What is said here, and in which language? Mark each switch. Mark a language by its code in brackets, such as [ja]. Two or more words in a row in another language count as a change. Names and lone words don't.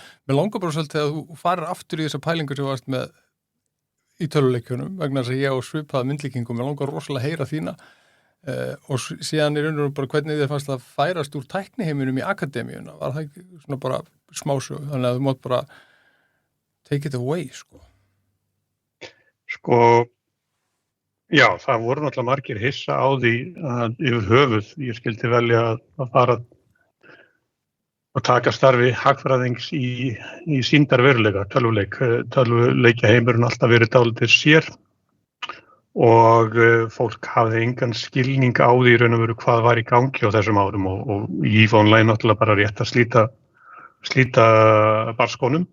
[is] Mér langar bara svolítið að þú farir aftur í þessa pælingu sem þú varst með í töluleikjunum vegna þess að ég á svipaða myndlíkingu, mér langar rosalega að heyra þína og síðan í raunum bara hvernig þér fannst að færast úr tækniheiminum í akademíuna. Var það ekki svona bara smásög, þannig að þú mátt bara [en] take it away, [is] Já, það voru náttúrulega margir hissa á því að yfir höfuð ég skildi velja að fara og taka starfi hagfræðings í sýndarveruleika, tölvuleikja heimurinn alltaf verið dálítið sér og fólk hafði engan skilning á því í raun og veru hvað var í gangi á þessum árum og EVE Online náttúrulega bara rétt að slíta barskónum.